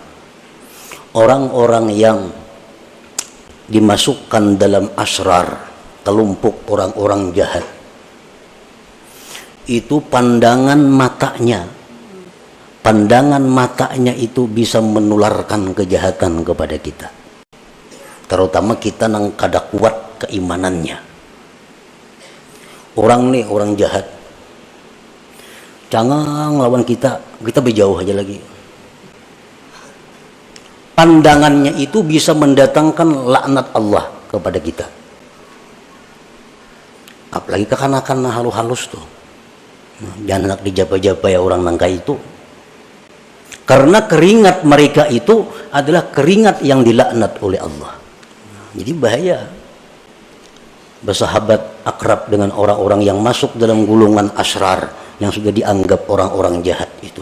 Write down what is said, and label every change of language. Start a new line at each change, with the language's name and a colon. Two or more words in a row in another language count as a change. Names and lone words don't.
Indonesian: Orang-orang yang dimasukkan dalam asrar, kelompok orang-orang jahat, itu pandangan matanya itu bisa menularkan kejahatan kepada kita, terutama kita yang kada kuat keimanannya.
Banjar: Orang nih orang jahat, jangan lawan kita berjauh aja lagi.
Indonesian: Pandangannya itu bisa mendatangkan laknat Allah kepada kita.
Banjar: Apalagi kekanakan halus-halus tuh, jangan nak dijapa-japa ya orang nangka itu,
Indonesian: karena keringat mereka itu adalah keringat yang dilaknat oleh Allah. Jadi bahaya bersahabat akrab dengan orang-orang yang masuk dalam gulungan asrar, yang sudah dianggap orang-orang jahat itu.